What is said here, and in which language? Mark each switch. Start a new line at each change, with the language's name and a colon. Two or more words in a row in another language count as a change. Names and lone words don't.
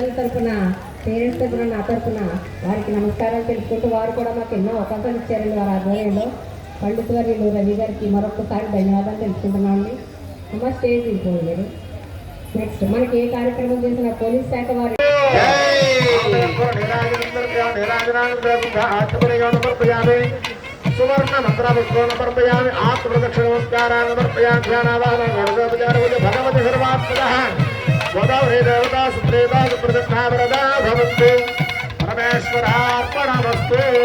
Telugu: తరఫున పేరెంట్స్ తరఫున నా తరఫున వారికి నమస్కారం తెలుపుకుంటూ వారు కూడా మాకు ఎన్నో అవకాశాలు ఇచ్చారండి వారి ఆధ్వర్యంలో పండిత వర్యులు రవి గారికి మరొకసారి ధన్యవాదాలు తెలుసుకుంటున్నామండి. అమ్మ స్టేజ్ అయిపోయారు. నెక్స్ట్ మనకి ఏ కార్యక్రమం చేసిన పోలీస్ శాఖ వారి
Sanskrit: सुवर्ण मंत्रापुष्पो समर्पयामि आत्मप्रदक्षिण नमस्कारान् समर्पयामि ध्यानावाहनं भगवति सर्वात्मनः गोदावरी देवता सुप्रेता सुप्रतिष्ठा वरदा भवन्तु परमेश्वरार्पणमस्तु